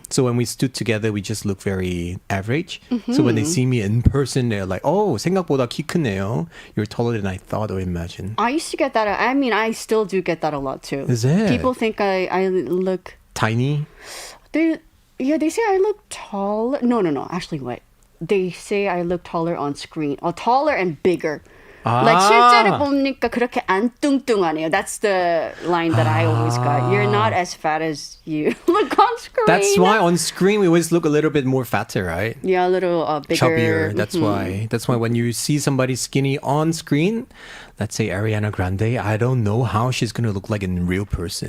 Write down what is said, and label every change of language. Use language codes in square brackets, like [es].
[en] So when we stood together, we just look very average. So when they see me in person, they're like, oh, [ko] 생각보다 키 크네요. [en] You're taller than I thought or imagined. I used to get that. I mean, I still do get that a lot too. Is it? People think I look... Tiny? They say I look tall. No. Actually, wait. They say I look taller on screen. Or taller and bigger. Like [ko] 실제로 보니까 그렇게 안 뚱뚱하네요. [en] That's the line that I always got. You're not as fat as you look on screen. That's why on screen we always look a little bit more fatter, right? Yeah, a little bigger. Chubbier. That's why. That's why when you see somebody skinny on screen, let's say Ariana Grande, I don't know how she's going to look like in real person.